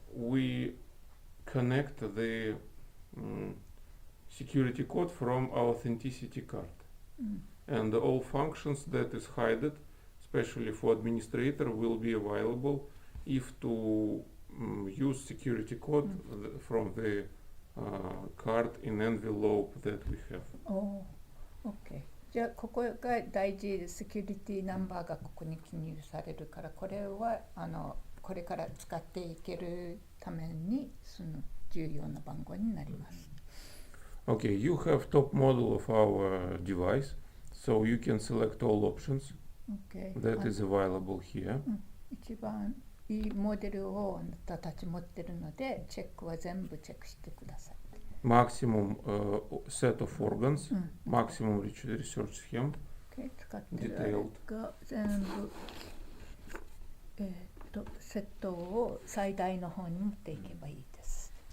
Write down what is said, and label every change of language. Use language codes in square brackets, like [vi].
[en] we connect the security code from authenticity card. うん。 And all functions that is hidden, especially for administrator, will be available if to use security code from the card in envelope that we have. おー、OK。 [ja] じゃあここが大事で、セキュリティナンバーがここに記入されるから、これはこれから使っていけるためにその重要な番号になります。 [en] Okay, you have top model of our device, so you can select all options OK。 that is available here. [ja] 一番いいモデルをあなたたち持ってるので、チェックは全部チェックしてください。 [en] Maximum set of organs, うん。 maximum research scheme, [ja] OK、使ってるあれが全部、セットを最大の方に持っていけばいいです。